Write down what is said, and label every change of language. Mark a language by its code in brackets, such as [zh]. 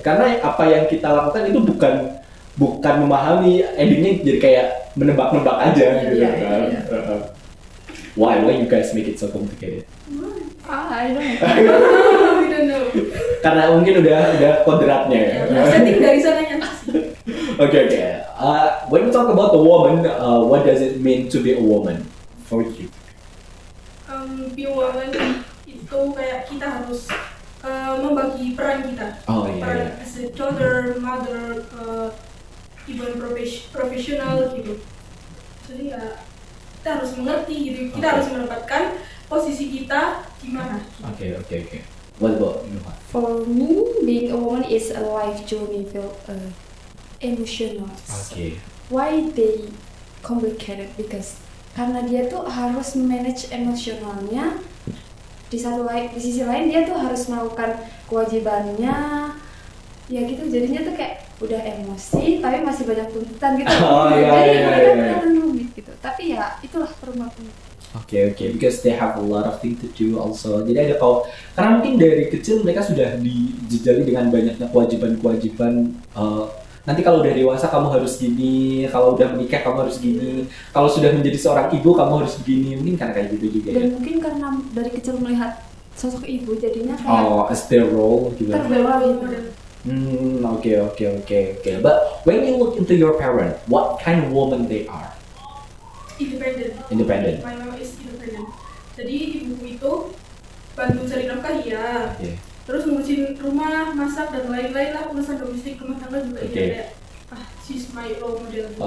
[id] Karena apa yang kita lakukan itu bukan memahami, endingnya jadi kayak menebak-nebak aja gitu kan. [en] Why you guys make it so complicated? I don't know. [id] Karena mungkin udah kodratnya ya. Setting dari sananya. [en] Okay. When we talk about the woman, what does it mean to be a woman for you? Be a woman [id] itu kayak kita harus membagi peran kita. [en] Peran as a daughter, mother, even professional gitu. [id] Jadi ya kita harus mengerti gitu. Kita harus menempatkan posisi kita gimana. [en] Okay. What about you? For me, being a woman is a life journey filled emotional. Okay. Why they complicated? Because [id] karena dia tuh harus manage emosionalnya. Di sisi lain dia tuh harus melakukan kewajibannya. Ya gitu, jadinya tuh kayak udah emosi tapi masih banyak tuntutan gitu. Jadi mereka kelihatan rumit gitu. Tapi ya itulah perempuan. [en] Okay, because they have a lot of things to do also. [id] Jadi ada karena mungkin dari kecil mereka sudah dijejali dengan banyaknya kewajiban. Nanti kalau udah dewasa kamu harus gini, kalau udah menikah kamu harus gini, kalau sudah menjadi seorang ibu kamu harus begini, mungkin karena kayak gitu juga. Dan mungkin karena dari kecil melihat sosok ibu jadinya kayak [en] as their role gitu. [id] Terbawa gitu. [en] Okay. But when you look into your parent, what kind of woman they are? Independent. My mom is independent. [id] Jadi ibuku itu bantu cari nafkah ya. Terus ngurusin rumah, masak dan lain-lain lah, urusan domestik rumah tangga juga kayak [en] she's my role model.